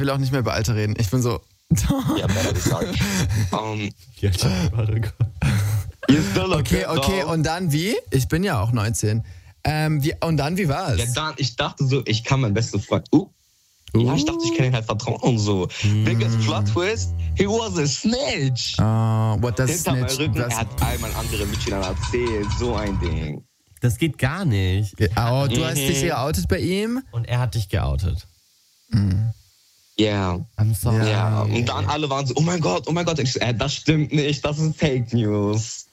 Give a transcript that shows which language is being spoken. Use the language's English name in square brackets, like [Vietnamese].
[German] Ich will auch nicht mehr über Alter reden. Ich bin so... Ja, Baby, sorry. [English] You're still okay, okay, [German] und dann wie? Ich bin ja auch 19. Und dann, wie war's? Ja, dann, ich dachte so, ich kann meinen besten Freund... Ja, ich dachte, ich kann ihn halt vertrauen und so. [English] Biggest plot twist, he was a snitch. What does snitch? [German] Hinter meinem Rücken, er hat einmal andere Mitschülern erzählt. So ein Ding. Das geht gar nicht. Oh, du hast dich geoutet bei ihm? Und er hat dich geoutet. [English] Yeah. I'm sorry. Yeah. [German] Und dann alle waren so, oh mein Gott, das stimmt nicht, das ist Fake News.